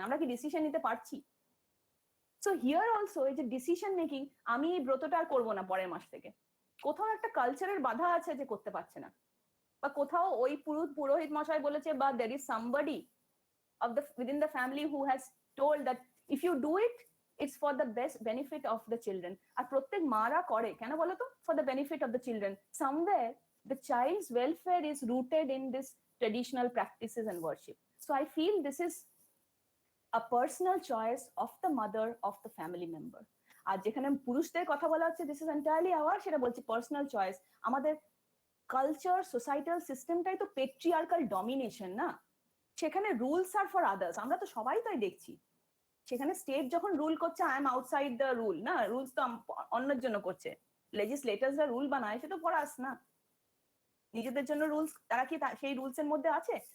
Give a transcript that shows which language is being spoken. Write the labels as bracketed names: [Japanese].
[Bangla] আমরা কি ডিসিশন নিতে পারছি? [English] so here also [Bangla] এই যে ডিসিশন মেকিং, আমি এই ব্রতটা আর করবো না পরের মাস থেকে, কোথাও একটা কালচারের বাধা আছে যে করতে পারছে না, বা কোথাও ওই পুরোহিত মশাই বলেছে, বা [English] There is somebody of the within the family who has told that if you do it, it's for the best benefit of the children. [Bangla] আর প্রত্যেক মারা করে কেন বলতো? [English] For the benefit of the children. Somewhere the child's welfare is rooted in this traditional practices and worship. So I feel this is a personal choice of the mother of the family member. [Bangla] আর যেখানে পুরুষদের কথা বলা হচ্ছে, [English] this is entirely our, [Bangla] সেটা বলছি personal choice. আমাদের culture societal সিস্টেমটাই তো patriarchal domination না, সেখানে রুলস আর ফর আদার্স, আমরা তো সবাই তাই দেখছি। সেখানে স্টেট যখন রুল করছে, [English] I am outside the rule, [Bangla] না রুলস তো অন্যের জন্য করছে, লেজিসলেটার্সরা রুল বানায়, সে তো ফর আস না, নিজেদের জন্য রুলস, তারা কি সেই রুলস এর মধ্যে আছে?